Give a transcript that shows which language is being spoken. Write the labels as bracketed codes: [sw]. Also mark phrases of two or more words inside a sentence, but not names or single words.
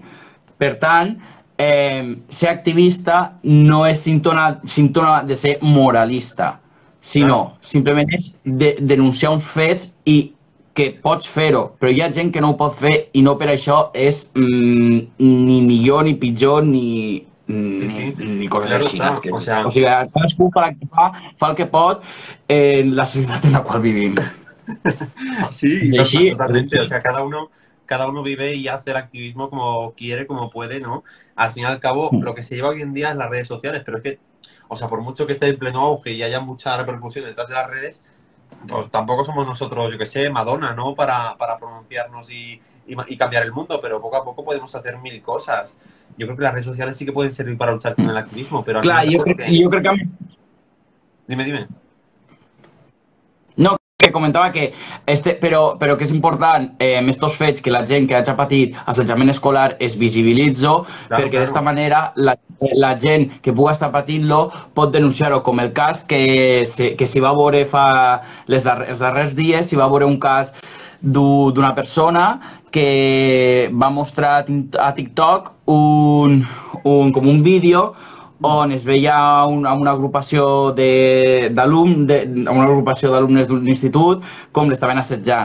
[ca] Per tant, ser activista no és símptoma de ser moralista, [es] claro. [ca] sinó simplement és denunciar uns fets i que pots fer-ho, però hi ha gent que no ho pot fer i no per això és ni millor ni pitjor [es] Sí, sí, [ca] ni coses [es] claro [ca] així. [es] está. O O sea, [ca] sigui, cadascú fa el que pot en la societat en la qual vivim. [es] sí, [ca] És així, és [es] totalmente. O [ca] així. [es] sea, cada uno vive y hace el activismo como quiere, como puede, ¿no? Al fin y al cabo, lo que se lleva hoy en día es las redes sociales, pero es que, o sea, por mucho que esté en pleno auge y haya mucha repercusión detrás de las redes, pues tampoco somos nosotros, yo que sé, Madonna, ¿no? Para pronunciarnos y cambiar el mundo, pero poco a poco podemos hacer mil cosas. Yo creo que las redes sociales sí que pueden servir para luchar con el activismo, pero al fin y [ca] Clar, [es] al cabo lo que... [ca] jo crec que [es] Dime, dime. [ca] no, que comentava que però que és important estos fets que la gent que hagi patit assetjament escolar es visibilitzo [es] Claro, [ca] perquè d'esta [es] claro. [ca] manera la gent que pugui estar patint-lo pot denunciar-ho, com el cas que s'hi va veure fa els darrers dies, s'hi va veure un cas d'una persona que va mostrar a TikTok com un vídeo on es veia una agrupació una agrupació d'alumnes d'un institut com l'estaven assetjant.